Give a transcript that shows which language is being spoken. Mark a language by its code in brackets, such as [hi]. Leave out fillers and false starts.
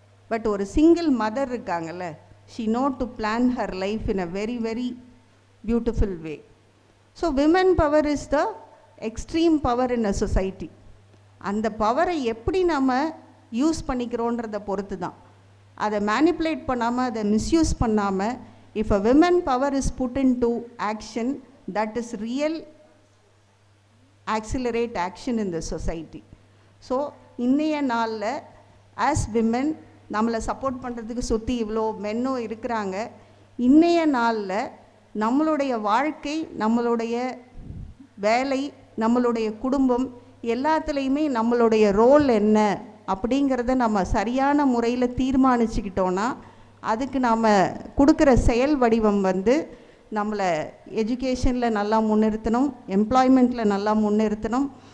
[ta] But ஒரு single mother இருக்காங்கல்ல, [en] She know to plan her life in a very very beautiful way. So women power is the extreme power in a society. [ta] அந்த பவரை எப்படி நம்ம use பண்ணிக்கிறோன்றதை பொறுத்து தான். அதை மேனிப்புலேட் பண்ணாமல், அதை மிஸ்யூஸ் பண்ணாமல் [en] If a women power is put into action, that is real accelerate action in the society. [ta] So இன்னைய நாளில் ஆஸ் விமன் நம்மளை சப்போர்ட் பண்ணுறதுக்கு சுற்றி இவ்வளோ மென்னும் இருக்கிறாங்க. இன்னைய நாளில் நம்மளுடைய வாழ்க்கை, நம்மளுடைய வேலை, நம்மளுடைய குடும்பம் எல்லாத்துலேயுமே நம்மளுடைய ரோல் என்ன அப்படிங்கிறத நம்ம சரியான முறையில் தீர்மானிச்சுக்கிட்டோன்னா அதுக்கு நாம் கொடுக்குற செயல் வடிவம் வந்து நம்மளை எஜுகேஷனில் நல்லா முன்னிறுத்தணும், எம்ப்ளாய்மெண்ட்டில் நல்லா முன்னிறுத்தணும்.